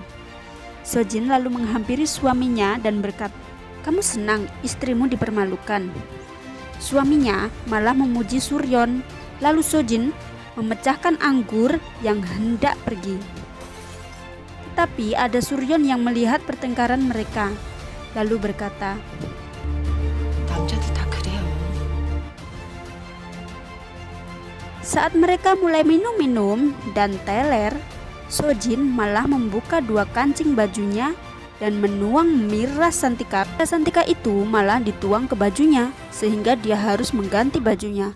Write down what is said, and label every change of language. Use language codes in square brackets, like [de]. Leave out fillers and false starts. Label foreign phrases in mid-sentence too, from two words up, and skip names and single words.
[id] So Jin lalu menghampiri suaminya dan berkata, Kamu senang istrimu dipermalukan. Suaminya malah memuji Suryon. Lalu Sojin memecahkan anggur yang hendak pergi. Tetapi ada Suryon yang melihat pertengkaran mereka, lalu berkata, [ko] 남자들 다 그래요. [id] saat mereka mulai minum-minum dan teler, Sojin malah membuka 2 kancing bajunya dan menuang miras Santika. Santika itu malah dituang ke bajunya sehingga dia harus mengganti bajunya.